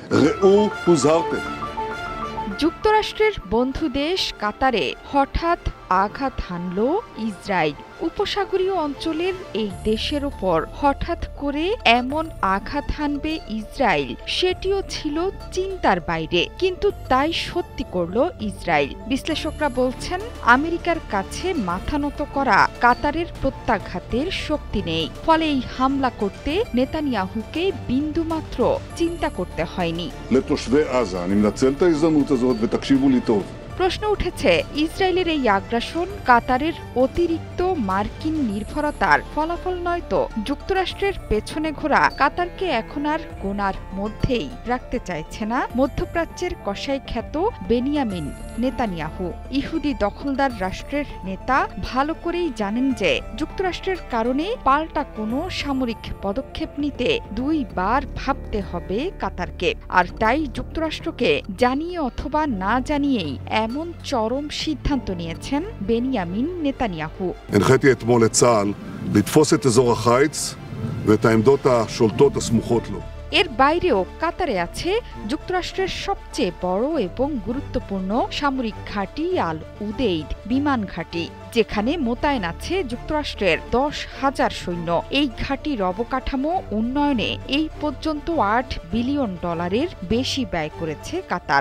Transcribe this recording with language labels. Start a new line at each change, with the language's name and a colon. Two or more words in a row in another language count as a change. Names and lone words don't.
Hebrew: ראו הוזהרתם.
Bangla: যুক্তরাষ্ট্রের বন্ধু দেশ কাতারে হঠাৎ আঘাত হানল ইসরায়েল। উপসাগরীয় অঞ্চলের এই দেশের ওপর হঠাৎ করে এমন আঘাত হানবে ইসরায়েল, সেটিও ছিল চিন্তার বাইরে, কিন্তু তাই সত্যি করল ইসরায়েল। বিশ্লেষকরা বলছেন, আমেরিকার কাছে মাথা নত করা কাতারের প্রত্যাঘাতের শক্তি নেই, ফলে এই হামলা করতে নেতানিয়াহুকে বিন্দুমাত্র চিন্তা করতে হয়নি।
Hebrew: לתושבי עזה, אני מנצל את ההזדמנות הזאת ותקשיבו לי טוב.
Bangla: প্রশ্ন উঠেছে, ইসরায়েলের এই আগ্রাসন কাতারের অতিরিক্ত মার্কিন নির্ভরতার ফলাফল নয় তো? যুক্তরাষ্ট্রের পেছনে ঘোরা কাতারকে এখন আর কোনার মধ্যেই রাখতে চাইছে না মধ্যপ্রাচ্যের কসাই খ্যাত বেনিয়ামিন নেতানিয়াহু। ইহুদি দখলদার রাষ্ট্রের নেতা ভালো করেই জানেন যে যুক্তরাষ্ট্রের কারণে পাল্টা কোনো সামরিক পদক্ষেপ নিতে দুইবার ভাবতে হবে কাতারকে। আর তাই যুক্তরাষ্ট্রকে জানিয়ে অথবা না জানিয়েই এমন চরম সিদ্ধান্ত নিয়েছেন বেনিয়ামিন নেতানিয়াহু।
Hebrew: הנחיתי אתמול את צה"ל לתפוס את אזור החיץ ואת העמדות השולטות הסמוכות לו.
Bangla: এর বাইরেও কাতারে আছে যুক্তরাষ্ট্রের সবচেয়ে বড় এবং গুরুত্বপূর্ণ সামরিক ঘাঁটি আল উদেইদ বিমান ঘাঁটি, যেখানে মোতায়েন আছে যুক্তরাষ্ট্রের 10,000 সৈন্য। এই ঘাঁটির অবকাঠামো উন্নয়নে এই পর্যন্ত $8 বিলিয়ন বেশি ব্যয় করেছে কাতার।